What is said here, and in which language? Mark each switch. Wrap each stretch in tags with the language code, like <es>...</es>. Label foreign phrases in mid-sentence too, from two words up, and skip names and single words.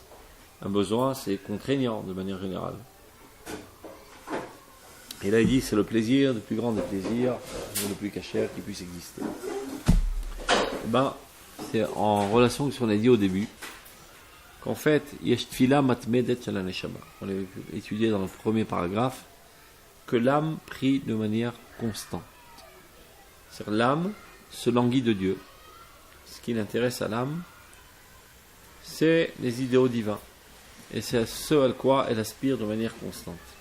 <fr>Un besoin, c'est contraignant de manière générale. Et là il dit c'est le plaisir, le plus grand des plaisirs, le plus kasher qui puisse exister. Eh ben, c'est en relation avec ce qu'on a dit au début, qu'en fait,</fr> <he>יש תפילה מתמדת של הנשמה.</he> <fr>On avait étudié dans le premier paragraphe que l'âme prie de manière constante. C'est-à-dire l'âme se languit de Dieu. Ce qui l'intéresse à l'âme, c'est les idéaux divins. Et c'est ce à quoi elle aspire de manière constante.</fr>